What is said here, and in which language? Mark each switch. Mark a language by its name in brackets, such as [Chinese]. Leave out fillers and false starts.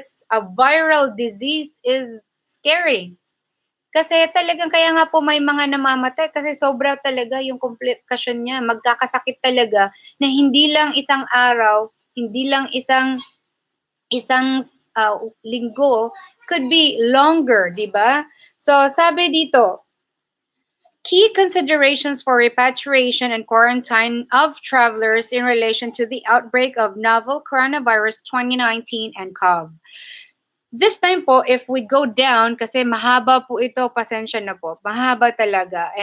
[English] A viral disease is scary. [Filipino] Kasi talagang kaya nga po may mga namamatay kasi sobra talaga yung komplikasyon niya. Magkakasakit talaga na hindi lang isang araw, hindi lang isang linggo, [English] could be longer, [Filipino] di ba? So sabi dito, [English] key considerations for repatriation and quarantine of travelers in relation to the outbreak of novel coronavirus 2019 and COVID. This time [Filipino] po, [English] if we go down, [Filipino] kasi mahaba po ito, pasensya na po, mahaba talaga.